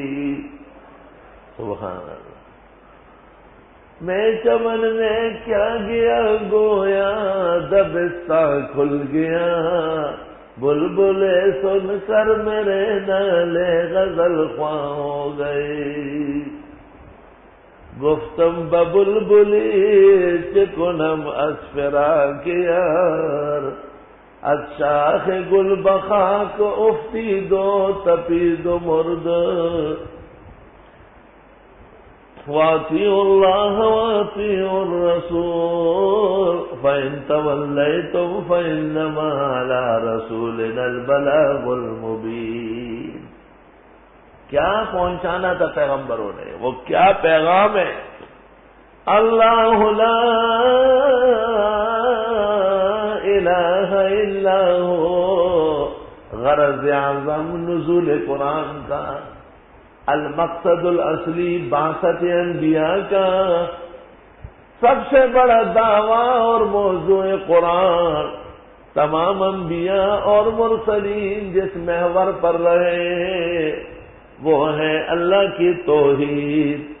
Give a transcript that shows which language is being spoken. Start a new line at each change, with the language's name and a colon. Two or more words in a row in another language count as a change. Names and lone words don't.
Arabic: سبحان اللہ۔
Urdu: میں چمن میں کیا گیا گویا دبستہ کھل گیا، بلبلے سن کر میرے نالے غزل خواں ہو گئی۔
Persian: گفتم ببلبلی چکنم از فراق یار، از شاخ گل بخاک افتید و تپید و مرد۔
Arabic: واطیعوا اللہ واطیعوا الرسول فإن تولیتم فإنما علی رسولنا البلاغ المبین۔
Urdu: کیا پہنچانا تھا پیغمبروں نے، وہ کیا پیغام ہے؟
Arabic: اللہ لا الہ الا ہو،
Urdu: غرض اعظم نزول قرآن کا،
Arabic: المقصد الاصلی
Urdu: بعثت انبیاء کا، سب سے بڑا دعویٰ اور موضوع قرآن تمام انبیاء اور مرسلین جس محور پر رہے ہیں وہ ہے اللہ کی توحید۔